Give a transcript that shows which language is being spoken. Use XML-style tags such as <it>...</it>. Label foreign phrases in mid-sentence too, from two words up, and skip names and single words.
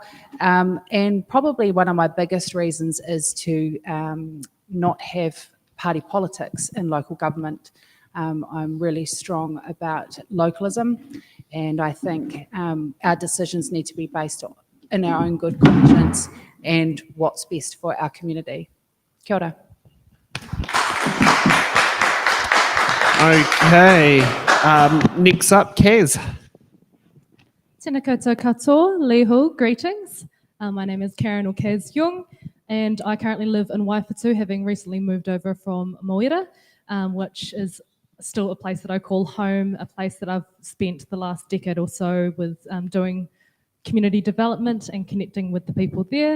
<en>And probably one of my biggest reasons is to not have party politics in local government. I'm really strong about localism, and I think our decisions need to be based in our own good conscience and what's best for our community. Kia ora. Okay, next up, Kaz.</en> <mi>Tēnā koutou katoa, leho,</mi> <en>greetings. My name is Karen or Kaz Young, and I currently live in Waifatu, having recently moved over from Moira, which is still a place that I call home, a place that I've spent the last decade or so with doing community development and connecting with the people there.</en>